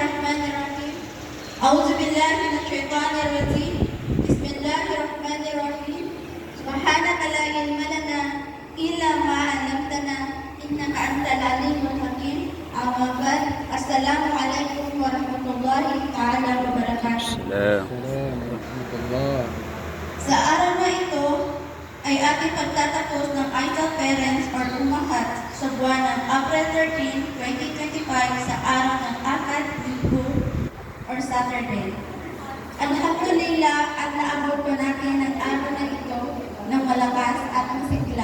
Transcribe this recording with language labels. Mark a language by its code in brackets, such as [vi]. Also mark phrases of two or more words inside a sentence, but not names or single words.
[ar] بسم الله الرحمن الرحيم. أعوذ بالله من الشيطان الرجيم. بسم الله الرحمن الرحيم. سبحانك لا علم لنا إلا ما علمتنا إنك أنت العليم الحكيم. أما بعد. السلام عليكم ورحمة الله تعالى وبركاته. [tl] Sa araw na ito ay ating pagtatapos ng Idol Parents or Umahat sa buwan ng April 13, 2025 sa araw ng Akad, Linggo or Saturday. Alhamdulillah at naabot po natin ang araw na ito ng malakas at masigla.